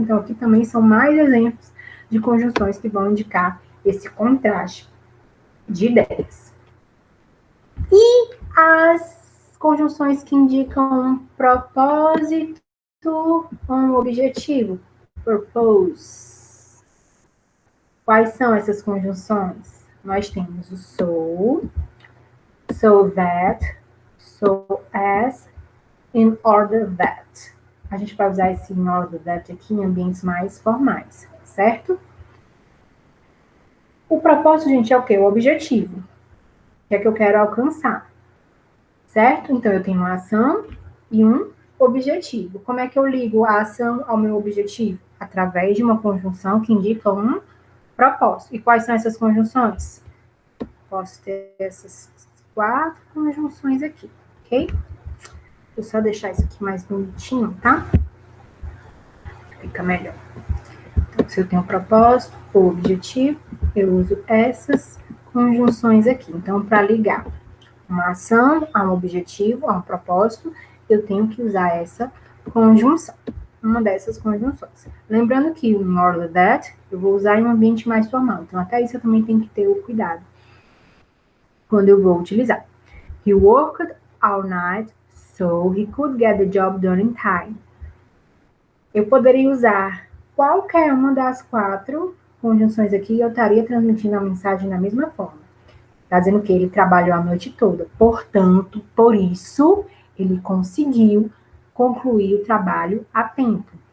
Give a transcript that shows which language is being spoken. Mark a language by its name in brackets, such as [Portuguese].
[Portuguese] Então, aqui também são mais exemplos de conjunções que vão indicar esse contraste de ideias. E as conjunções que indicam um propósito ou um objetivo. Purpose. Quais são essas conjunções? Nós temos o so that, so as, in order that. A gente vai usar esse in order that aqui em ambientes mais formais, certo? O propósito, gente, é o quê? O objetivo. O que é que eu quero alcançar? Certo? Então, eu tenho uma ação e um objetivo. Como é que eu ligo a ação ao meu objetivo? Através de uma conjunção que indica um propósito. E quais são essas conjunções? Posso ter essas 4 conjunções aqui, ok? Vou só deixar isso aqui mais bonitinho, tá? Fica melhor. Então, se eu tenho um propósito ou objetivo, eu uso essas conjunções aqui. Então, para ligar uma ação a um objetivo, a um propósito, eu tenho que usar essa conjunção, uma dessas conjunções. Lembrando que o in order that eu vou usar em um ambiente mais formal, então até isso eu também tenho que ter o cuidado quando eu vou utilizar. [English] He worked all night so he could get the job done in time. [Portuguese] Eu poderia usar qualquer uma das 4 conjunções aqui e eu estaria transmitindo a mensagem da mesma forma. Está dizendo que ele trabalhou a noite toda. Portanto, por isso, ele conseguiu concluir o trabalho a tempo.